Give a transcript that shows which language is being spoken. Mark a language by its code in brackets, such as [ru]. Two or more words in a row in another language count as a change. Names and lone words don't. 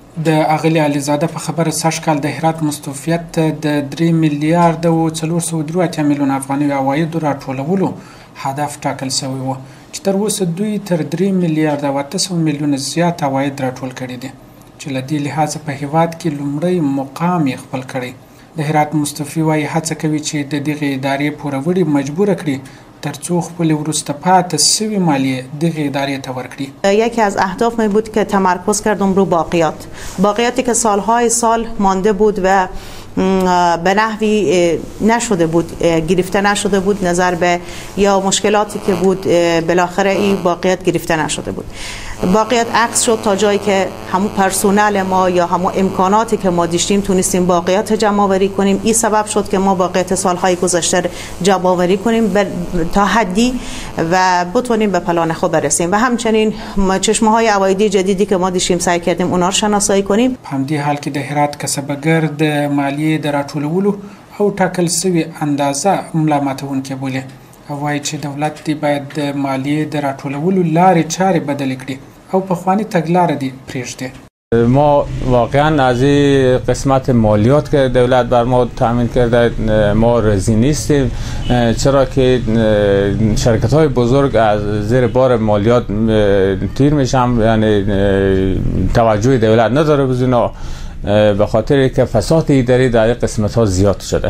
[ps] د اغلې علیزاده په خبره سږ کال د هرات مستوفیت ته د 3 میلیارډ او 483 میلیون افغاني عوایدو راټولولو هدف ټاکل شوی و چې تر اوسه دوی تر 3 میلیارډ او 800 میلیون زیات عواید راټول کړي دي چې له دې لحاظه په هیواد کې لومړی مقام یې خپل کړی. د هرات مستوفي وایي هڅه کوي چې د دغه ادارې پوروړي مجبور کړي ترڅو خپل وروسته پاتې شوی مالیه دغه ادارې ته ورکړي. [fa] یکی از اهداف می بود که تمرکز کردم رو باقیاتی که سالهای سال مانده بود و به نحوی نشده بود، گرفته نشده بود، نظر به یا مشکلاتی که بود بالاخره این باقیات گرفته نشده بود. باقیات عکس شد تا جایی که همون پرسونل ما یا همون امکاناتی که ما داشتیم تونستیم باقیات جمع آوری کنیم. این سبب شد که ما باقیات سالهای گذشته جمع آوری کنیم تا حدی و بتونیم به پلان خود برسیم و همچنین چشمه‌های عوایدی جدیدی که ما داشتیم سعی کردیم اونا رو شناسایی کنیم. [ps] په همدې حال کې د هرات کسبګر د مالیې د راټولولو او ټاکل شوي اندازه ملا ماتونکې بولي او وایي چې دولت دی باید د مالیې د راټولولو لارې چارې بدلې کړي او پخواني تګلاره دی پرېږدي. [fa] ما واقعا از این قسمت مالیات که دولت بر ما تامین کرده ما راضی نیستیم، چرا که شرکت های بزرگ از زیر بار مالیات تیر میشن، یعنی توجه دولت نداره به اینا به خاطر که فساد اداری در این قسمت ها زیاد شده.